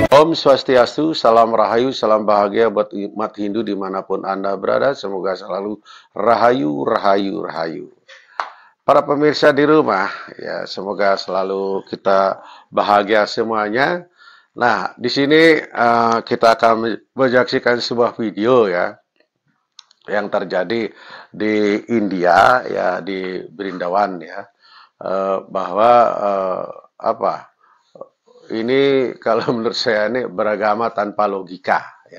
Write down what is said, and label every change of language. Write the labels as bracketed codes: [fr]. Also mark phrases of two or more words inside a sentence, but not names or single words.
[id] Om Swastiastu, salam rahayu, salam bahagia buat umat Hindu dimanapun Anda berada. Semoga selalu rahayu, rahayu, rahayu. Para pemirsa di rumah, ya semoga selalu kita bahagia semuanya. Nah, di sini kita akan menyaksikan sebuah video ya yang terjadi di India ya, di Brindavan ya, bahwa ini kalau menurut saya ini beragama tanpa logika ya.